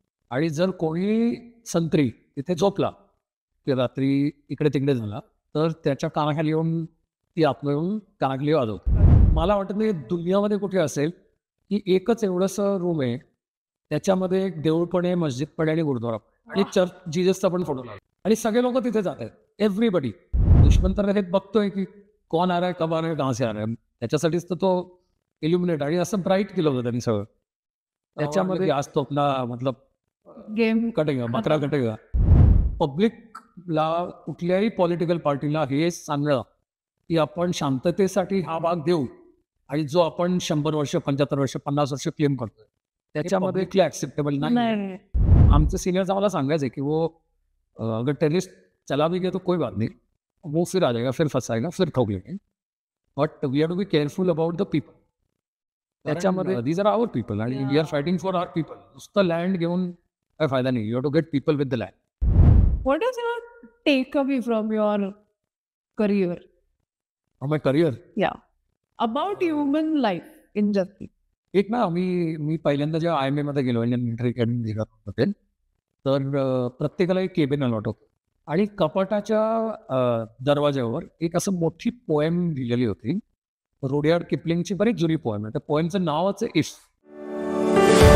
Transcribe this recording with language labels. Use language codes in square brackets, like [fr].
[mr] आणि जर कोणी संत्री तिथे झोपला की रात्री इकडे तिकडे झाला तर त्याच्या कानाखाली येऊन ती आत्मा येऊन कानाखाली वाजवते. मला वाटत नाही दुनियामध्ये कुठे असेल की एकच एवढंसं रूम आहे, त्याच्यामध्ये एक देऊळ पण आहे, मस्जिद पण आहे आणि गुरुद्वारा पण आणि चर्च जीजसचा पण फोटो लागला आणि सगळे लोक तिथे जात आहेत. [en] Everybody. [mr] दुश्मन तर हे बघतोय की [hi] कोण आ रहा है, कब आ रहा है, कहाँ से आ रहा है. [mr] त्याच्यासाठीच तर तो इल्युमिनेट आणि असं ब्राईट केलं होतं त्यांनी सगळं. त्याच्यामध्ये आज तो आपला मतलब [en] game [hi] कटेगा, बकरा कटेगा. [mr] पब्लिकला कुठल्याही पॉलिटिकल पार्टीला हे सांगणं की आपण शांततेसाठी हा भाग देऊ आणि जो आपण 100 वर्ष, 75 वर्ष, 50 वर्ष क्लेम करतोय त्याच्यामध्ये इतकं ऍक्सेप्टेबल नाही. आमचे सिनियर्स आम्हाला सांगायचे की [hi] वो अगर टेररिस्ट चला भी गया तो कोई बात नहीं, वो फिर आ जाएगा, फिर फंसाएगा, फिर ठोक लेंगे, [en] But we have to be careful about the people. त्याच्यामध्ये these are our people आणि we are fighting for our people. [mr] नुसतं लँड घेऊन काही फायदा नाही. [en] You have to get people with the land. What is your takeaway from your career? From my career, About human life in general. [mr] एक ना मी पहिल्यांदा जेव्हा IMA मध्ये गेलो, इंडियन मिलिटरी अकॅडमी होते, तर प्रत्येकाला एक केबिन अलॉट होतं आणि कपाटाच्या दरवाज्यावर एक असं मोठी पोएम लिहिलेली होती. रुडयार्ड किपलिंगची बरीच जुनी पोएम आहे. त्या पोएमचं नावच आहे इफ.